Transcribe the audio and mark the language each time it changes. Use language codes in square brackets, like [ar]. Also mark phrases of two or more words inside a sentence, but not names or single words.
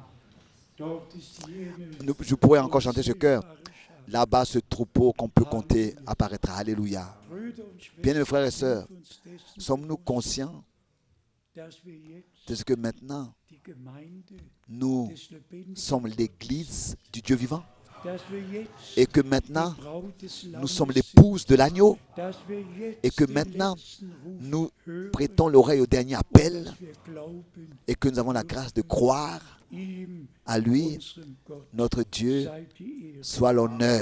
[de] Dort ist jene [fr] Je pourrais encore chanter ce chœur. [de] wunderbare Schar. [fr] Là-bas, ce troupeau qu'on peut compter apparaîtra. Alléluia. [de] Brüder und Schwestern, [fr] Bien, mes frères et sœurs, [de] sind uns dessen [fr] sommes-nous conscients [de] dass wir jetzt [fr] de ce que maintenant, [de] die Gemeinde [fr] nous [de] des lebendigen [fr] sommes l'Église du Dieu vivant [de] dass wir jetzt [fr] et que maintenant, [de] die Braut des [fr] nous [de] Lammes [fr] sommes [de] sind, [fr] l'épouse de l'agneau [de] dass wir jetzt [fr] et que [de] den [fr] maintenant, [de] letzten Ruf [fr] nous [de] hören, [fr] prêtons l'oreille au dernier appel [de] dass wir glauben, [fr] et que nous avons la grâce de croire [de] ihm, [fr] à lui, [de] unserem Gott, [fr] notre Dieu, [de] sei die Ehre. [fr] soit l'honneur.